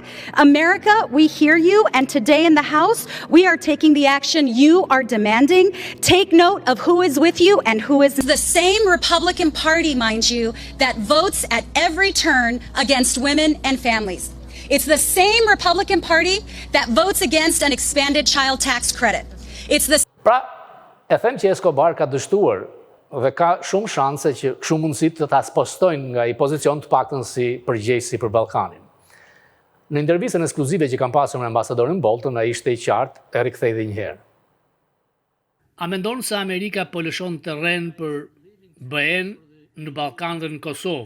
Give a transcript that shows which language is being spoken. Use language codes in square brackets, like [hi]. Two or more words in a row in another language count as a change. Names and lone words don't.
[en] America, we hear you, and today in the House, we are taking the action you are demanding. Take note of who is with you and who is the same Republican Party, mind you, that votes at every turn against women and families. It's the same Republican Party that votes against an expanded child tax credit. It's the [sq] Pra, e them që Escobar ka dështuar dhe ka shumë shanse që shumë mundësit të ta spostojnë nga i pozicion të paktën si përgjegjësi për Ballkanin. Në intervistën ekskluzive që kam pasur me ambasadorin Bolton, ai ishte i qartë e rikthej edhe një herë. A mendon se Amerika po lëshon terren për BE-n në Ballkan dhe në Kosovë?